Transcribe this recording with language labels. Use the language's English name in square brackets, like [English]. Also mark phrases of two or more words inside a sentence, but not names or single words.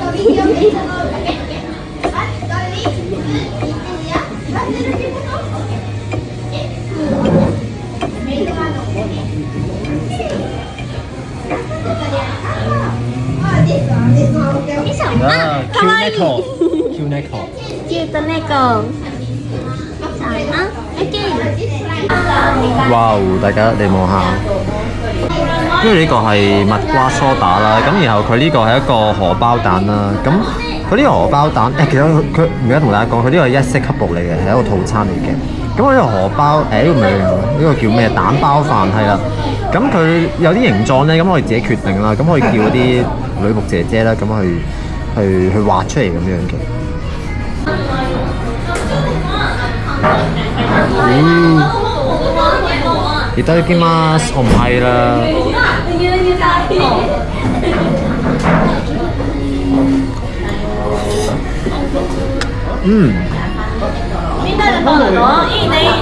[Cantonese] 啊，Q猫，Q猫。 [Japanese] キュート猫。さあな。OK。哇！ [Cantonese] 大家你望下，因為呢個係蜜瓜梳打啦，咁然後佢呢個係一個荷包蛋啦，咁佢呢個荷包蛋其實佢唔記得同大家講，佢呢個係一式級步嚟嘅，係一個套餐嚟嘅。咁我呢個荷包呢個咪呢個叫咩蛋包飯係啦，咁佢有啲形狀咧，咁我哋自己決定啦，咁可以叫嗰啲女僕姐姐啦，咁去畫出嚟咁樣嘅。 [Japanese] いただきます。 [Cantonese] 我唔係啦。 [Japanese] みんなで撮るの？いいねいいね。